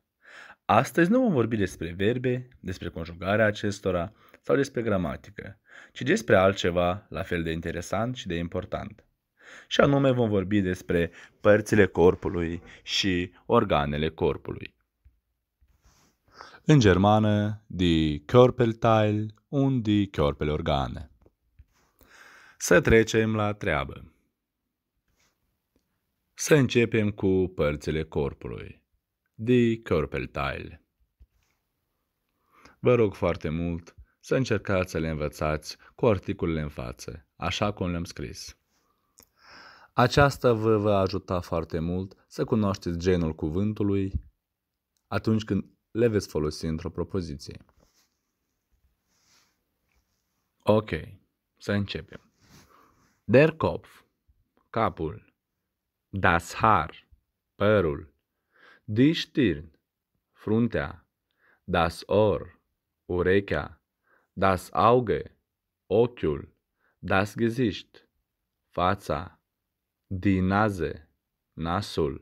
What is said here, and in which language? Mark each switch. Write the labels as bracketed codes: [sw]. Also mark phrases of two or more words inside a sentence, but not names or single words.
[ro] Astăzi nu vom vorbi despre verbe, despre conjugarea acestora sau despre gramatică, ci despre altceva la fel de interesant și de important. Și anume vom vorbi despre părțile corpului și organele corpului. În germană, [de] die Körperteile und die Körperorgane. [ro] Să trecem la treabă. Să începem cu părțile corpului. [de] Die Körperteile. [ro] Vă rog foarte mult să încercați să le învățați cu articolele în față, așa cum le-am scris. Aceasta vă va ajuta foarte mult să cunoașteți genul cuvântului atunci când le veți folosi într-o propoziție. Ok, să începem. [de] Der Kopf, capul. Das Haar, părul. Die Stirn, fruntea. Das Ohr, urechea. Das Auge, ochiul. Das Gesicht, fața. Die Nase, nasul.